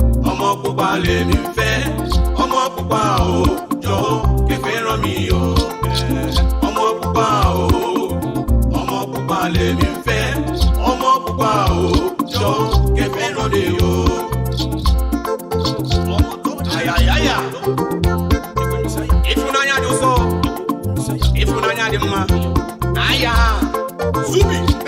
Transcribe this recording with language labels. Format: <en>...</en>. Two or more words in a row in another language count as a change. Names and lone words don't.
<yo>Ọmọ pupa lèmi ń fẹ́. Ọmọ pupa o. Jọ̀wọ́, kẹ́ fẹ́ràn mi o. Ọmọ pupa o. Ọmọ pupa lèmi ń fẹ́. Ọmọ pupa o. Jọ̀wọ́, kẹ́ fẹ́ràn mi o. Ọmọ tó ayayaya.</yo> <ig>Ifunanya dị ụsọ. Ifunanya dị mma. Aya. Zubi.</ig>